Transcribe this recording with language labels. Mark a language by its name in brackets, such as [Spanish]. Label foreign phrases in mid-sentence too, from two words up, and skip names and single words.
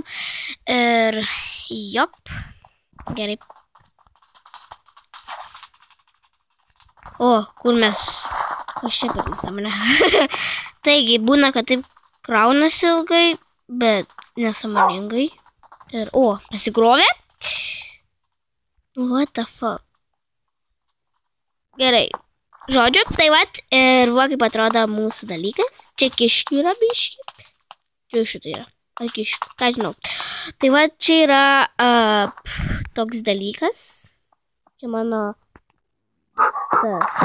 [Lithuanian] Ir jop, gerai. O, kur mes? Kas čia per nesąmonę? Taigi, būna, kad taip kraunasi ilgai, bet nesąmoningai. Ir, pasikrovė. [English] What the fuck? [Lithuanian] Gerai. Žodžiu, tai vat, ir va kaip atrodo mūsų dalykas. Čia kiškių yra biški. Čia šitą yra. Ar kiškių? Ką žinau. Tai va, čia yra toks dalykas. Čia mano tas.